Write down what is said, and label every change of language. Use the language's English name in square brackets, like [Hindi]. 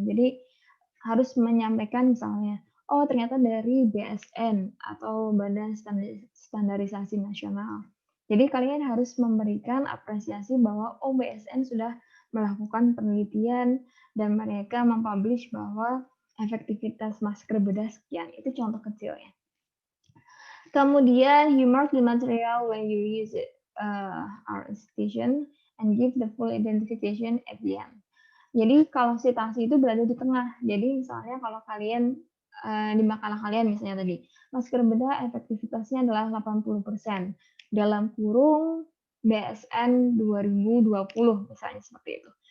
[Indonesian] Jadi harus menyampaikan misalnya, ternyata dari BSN atau Badan Standarisasi Nasional. Jadi kalian harus memberikan apresiasi bahwa BSN sudah melakukan penelitian dan mereka mempublish bahwa efektivitas masker bedah sekian. Itu contoh kecilnya. Kemudian [English] you mark the material when you use it, our institution, and give the full identification at the end. [Indonesian] Jadi kalau citasi itu berada di tengah. Jadi misalnya kalau kalian di makalah kalian misalnya tadi, masker bedah efektivitasnya adalah 80%, dalam kurung BSN 2020 misalnya seperti itu.